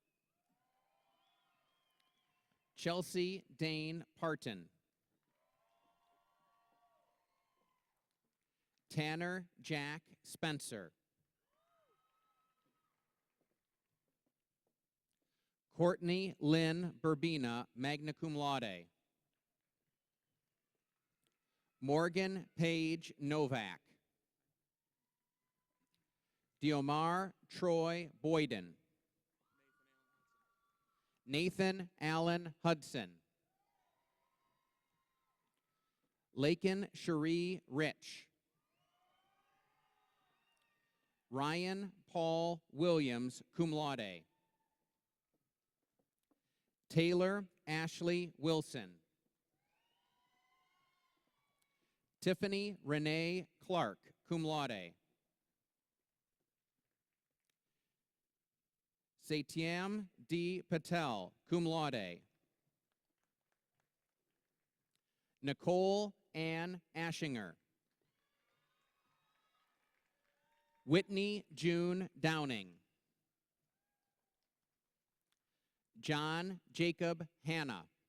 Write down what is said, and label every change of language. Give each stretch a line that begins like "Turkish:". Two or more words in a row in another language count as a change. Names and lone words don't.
English: Chelsea Dane Parton. Tanner Jack Spencer. Courtney Lynn Burbina,
Latin: magna cum laude.
English: Morgan Page Novak. Diomar Troy Boyden. Nathan Allen Hudson. Lakin Cherie Rich. Ryan Paul Williams,
Latin: cum laude.
English: Taylor Ashley Wilson. Tiffany Renee Clark,
Latin: cum laude.
English: Satyam D.
Latin: Patel, cum laude.
English: Nicole Ann Ashinger. Whitney June Downing. John Jacob Hanna.